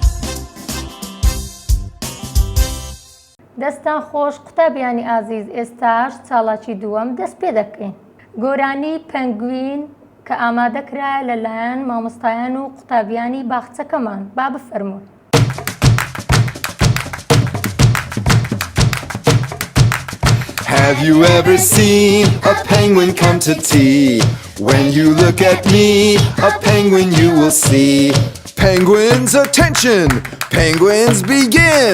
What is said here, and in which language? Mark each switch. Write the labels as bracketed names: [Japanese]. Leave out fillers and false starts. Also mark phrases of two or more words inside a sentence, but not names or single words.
[Central Kurdish] دەستان خۆش قوتابیانی ئازیز ئێستاش چاڵاکی دووەم دەست پێ دەکەین. گۆرانی پەنگوین کە ئامادەکرایە لەلایەن مامۆستایان و قوتابیانی باخچەکەمان. با بفەرموون. [English] Have you ever seen a penguin come to tea? When you look at me, a penguin you will see. Penguins, attention! Penguins, begin!